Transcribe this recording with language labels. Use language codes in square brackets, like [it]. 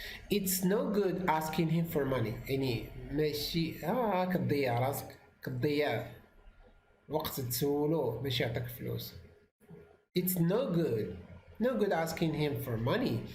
[en] It's no good asking him for money. [ar] يعني ماشي كتضيع راسك، كتضيع وقت تسولو باش يعطيك فلوس. [en] It's no good asking him for money.